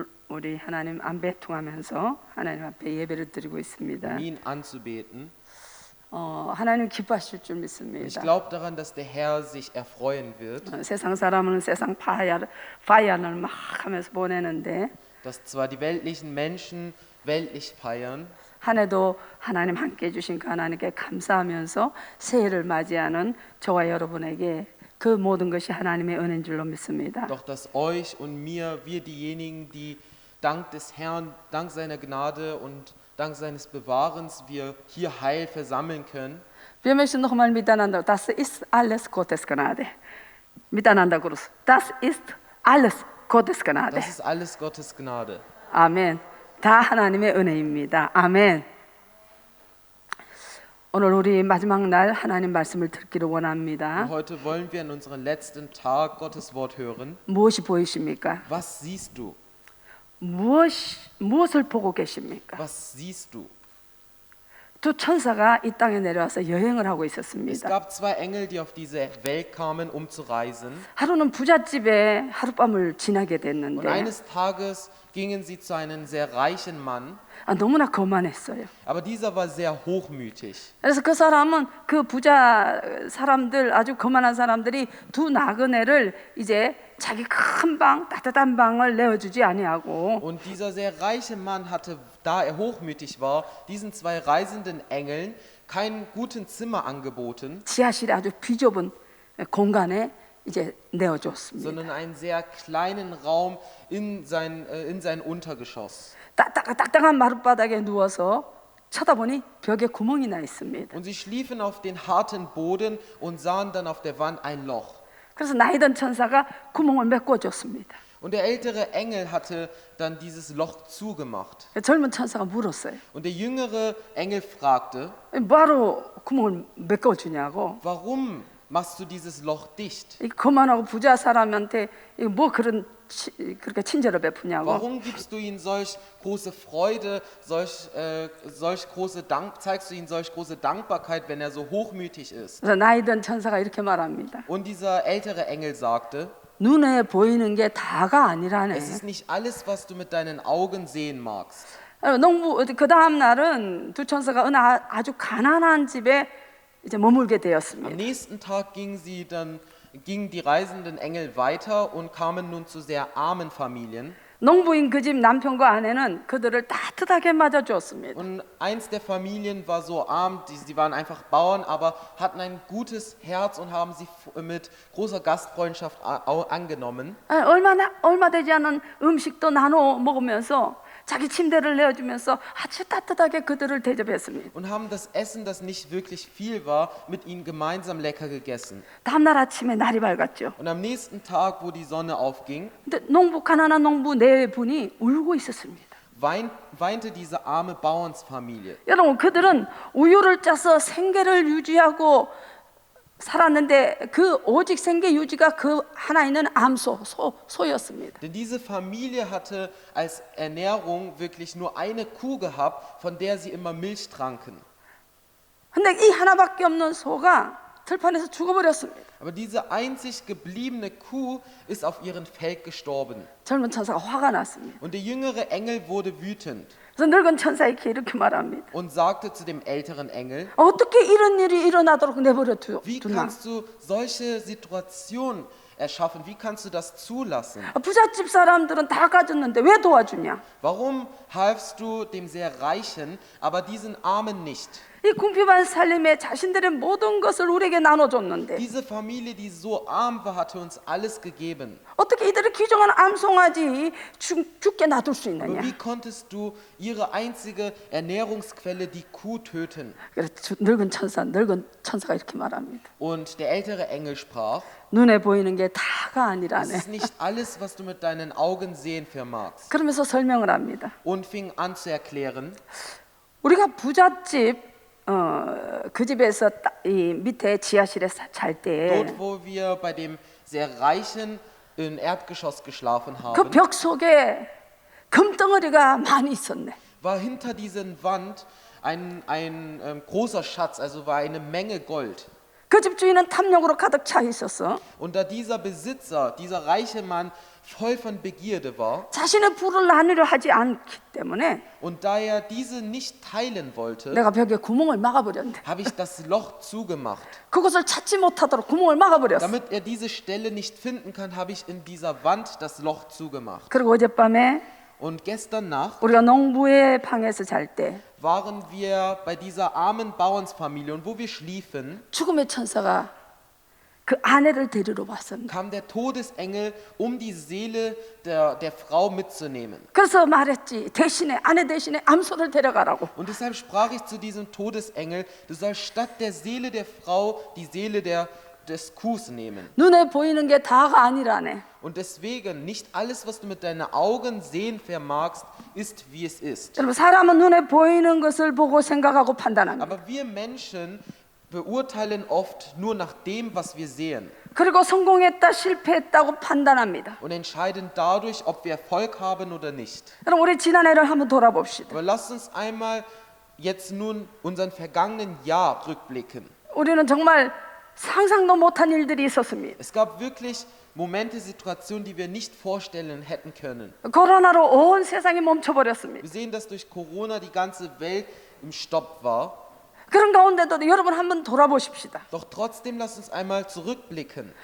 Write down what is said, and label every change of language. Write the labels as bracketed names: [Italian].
[Korean] 우리 하나님 안배통하면서 하나님 앞에 예배를 드리고 있습니다. [German] ihn anzubeten. [Korean] 하나님 기뻐하실 줄 [German] Ich [Korean] 믿습니다. [German] glaube daran, dass der Herr sich erfreuen wird, [Korean] 세상 사람은 세상 파야를 막 하면서 보내는데 [German] dass zwar die weltlichen Menschen weltlich feiern, [Korean] 한 해도 하나님 함께 해주신 그 하나님께 감사하면서 새해를 맞이하는 저와 여러분에게 그 모든 것이 하나님의 은혜인 줄로 믿습니다. [German] doch dass euch und mir, wir diejenigen, die dank des Herrn, dank seiner Gnade und dank seines Bewahrens wir hier heil versammeln können. Wir möchten nochmal miteinander, das ist alles Gottes Gnade. Miteinander Gruß. Das ist alles Gottes Gnade. Das ist alles Gottes Gnade. [Korean] 아멘. 다 하나님의 은혜입니다. 아멘. 오늘 우리 마지막 날 하나님 말씀을 듣기를 원합니다. [German] Heute wollen wir in unserem letzten Tag Gottes Wort hören. [Korean] 무엇이 보이십니까? [German] Was siehst du? [Korean] 무엇을 보고 계십니까? [German] Was siehst du? [Korean] 두 천사가 이 땅에 내려와서 여행을 하고 [German] Es [Korean] 있었습니다. [German] gab zwei Engel, die auf diese Welt kamen, um zu reisen. [Korean] 하루는 부잣집에 하룻밤을 지나게 [German] Und [Korean] 됐는데 [German] eines Tages gingen sie zu einem sehr reichen Mann, [Korean] 너무나 거만했어요. [German] aber dieser war sehr hochmütig. [Korean] 그래서 그 사람은 그 부자 사람들, 아주 거만한 사람들이 두 나그네를 이제 자기 큰 방, 따뜻한 방을 내어주지 아니하고 [German] Und dieser sehr reiche Mann hatte, da er hochmütig war, diesen zwei reisenden Engeln kein gutes Zimmer angeboten, [Korean] 지하실에 아주 비좁은 공간에 이제 내어줬습니다. [German] sondern einen sehr kleinen Raum in sein Untergeschoss. [Korean] 딱딱한 마룻바닥에 누워서 쳐다보니 벽에 구멍이 나 있습니다. [German] Und sie schliefen auf den harten Boden und sahen dann auf der Wand ein Loch. [Korean] 그래서 나이든 천사가 구멍을 메꿔줬습니다. [German] Und der ältere Engel hatte dann dieses Loch zugemacht. [Korean] 젊은 천사가 물었어요. [German] Und der jüngere Engel fragte, [Korean] 뭐하러 구멍을 메꿔주냐고. [German] warum machst du dieses Loch dicht? [Korean] 이 거만하고 부자 사람한테 뭐 그렇게 친절을 베푸냐고. [German] Warum gibst du ihnen solch große Freude, zeigst du ihnen solch große Dankbarkeit, wenn er so hochmütig ist? [Korean] 그래서 나이든 천사가 이렇게 말합니다. [German] Und dieser ältere Engel sagte, [Korean] 눈에 보이는 게 다가 아니라네. [German] es ist nicht alles, was du mit deinen Augen sehen magst. [Korean] 그 다음 날은 두 천사가 어느 아주 가난한 집에 이제 머물게 [German] Am [Korean] 되었습니다. [German] nächsten Tag gingen die reisenden Engel weiter und kamen nun zu sehr armen Familien. [Korean] 농부인 그 집 남편과 아내는 그들을 따뜻하게 맞아주었습니다. [German] Und eins der Familien war so arm, sie waren einfach Bauern, aber hatten ein gutes Herz und haben sie mit großer Gastfreundschaft angenommen. [Korean] 얼마 되지 않은 음식도 나눠 먹으면서 자기 침대를 내어주면서 아주 따뜻하게 그들을 대접했습니다. [German] Und haben das Essen, das nicht wirklich viel war, mit ihnen gemeinsam lecker gegessen. [Korean] 다음날 아침에 날이 밝았죠. [German] Und am nächsten Tag, wo die Sonne aufging, [Korean] 근데 가난한 농부 네 분이 울고 있었습니다. [German] weinte diese arme Bauernsfamilie. [Korean] 여러분, 그들은 우유를 짜서 생계를 유지하고 살았는데 그 오직 생계 유지가 그 하나 있는 소였습니다. [German] Denn diese Familie hatte als Ernährung wirklich nur eine Kuh gehabt, von der sie immer Milch tranken. [Korean] 근데 이 하나밖에 없는 소가 들판에서 죽어버렸습니다. [German] Aber diese einzig gebliebene Kuh ist auf ihrem Feld gestorben. [Korean] 젊은 천사가 화가 났습니다. [German] Und der jüngere Engel wurde wütend [Korean] 그래서 늙은 천사에게 이렇게 말합니다. [German] und sagte zu dem älteren Engel, [Korean] 어떻게 이런 일이 일어나도록 내버려 [German] wie [Korean] 두나? [German] kannst du solche Situationen erschaffen? Wie kannst du das zulassen? [Korean] 부잣집 사람들은 다 가졌는데 왜 도와주냐? [German] Warum halfst du dem sehr Reichen, aber diesen Armen nicht? [Korean] 이 궁핍한 살림에 자신들의 모든 것을 우리에게 나눠줬는데 [German] Diese Familie, die so arm war, hatte uns alles gegeben. [Korean] 어떻게 이들의 귀중한 암송아지 죽게 놔둘 수 [German] Aber [Korean] 있느냐? [German] wie konntest du ihre einzige Ernährungsquelle, die Kuh, töten? [Korean] 그래서 늙은 천사가 이렇게 말합니다. [German] Und der ältere Engel sprach, [Korean] 눈에 보이는 게 다가 [German] es [Korean] 아니라네. [German] ist nicht alles, was du mit deinen Augen sehen vermagst. [Korean] 그러면서 설명을 합니다. [German] Und fing an zu erklären, [Korean] 우리가 부잣집 그 집에서 이 밑에 지하실에 잘 때 [German] dort wo wir bei dem sehr Reichen im Erdgeschoss geschlafen [Korean] 그 [German] haben, [Korean] 벽 속에 금덩어리가 많이 있었네. [German] war hinter diesen Wand ein großer Schatz, also war eine Menge Gold. [Korean] 그 집 주인은 탐욕으로 가득 차 있었어. [German] Und da dieser Besitzer, dieser reiche Mann voll von Begierde war. [Korean] 자신의 부를 나누려 하지 않기 때문에 [German] Und da er diese nicht teilen wollte, [Korean] 내가 벽에 구멍을 막아버렸는데 [German] habe ich das Loch zugemacht. [Korean] 그것을 찾지 못하도록 구멍을 막아버렸어. [German] Damit er diese Stelle nicht finden kann, habe ich in dieser Wand das Loch zugemacht. [Korean] 그리고 어젯밤에 [German] Und gestern Nacht [Korean] 우리가 농부의 방에서 잘 때 [German] waren wir bei dieser armen Bauernsfamilie und wo wir schliefen, [Korean] 죽음의 천사가 그 아내를 데리러 왔습니다. [German] kam der Todesengel, um die Seele der Frau mitzunehmen. [Korean] 그래서 말했지, 대신에 아내 대신에 암소를 데려가라고. [German] Und deshalb sprach ich zu diesem Todesengel, du sollst statt der Seele der Frau die Seele des Kuhs nehmen. [Korean] 눈에 보이는 게 다가 아니라네. [German] Und deswegen, nicht alles, was du mit deinen Augen sehen vermagst, ist, wie es ist. [Korean] 여러분, 사람은 눈에 보이는 것을 보고 생각하고 판단합니다. [German] Aber wir Menschen beurteilen oft nur nach dem, was wir sehen [Korean] 그리고 성공했다 실패했다고 판단합니다. [German] und entscheiden dadurch, ob wir Erfolg haben oder nicht. [Korean] 여러분, 우리 지난해를 한번 돌아봅시다. [German] Aber lasst uns einmal jetzt nun unseren vergangenen Jahr rückblicken. [Korean] 우리는 정말 상상도 못한 일들이 있었습니다. [German] Es gab wirklich Momente, Situationen, die wir nicht vorstellen hätten können. [Korean] 코로나로 온 세상이 멈춰버렸습니다. [German] Wir sehen, dass durch Corona die ganze Welt im Stopp war. [Korean] 그런 가운데도 여러분 한번 돌아보십시다. [German] Doch trotzdem lasst uns einmal zurückblicken,